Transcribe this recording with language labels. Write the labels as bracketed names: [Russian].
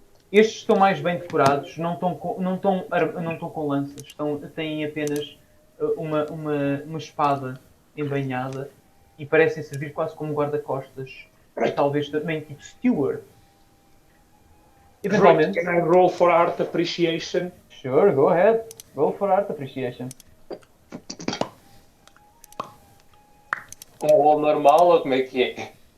[Portuguese] Estes estão mais bem decorados, não estão com lanças, têm apenas uma espada embainhada e parecem servir quase como guarda-costas, talvez também tipo steward. Eventualmente. [English] Can I roll for art appreciation? Sure, go ahead. Roll for art appreciation. [Portuguese] Um roll normal ou como é que é?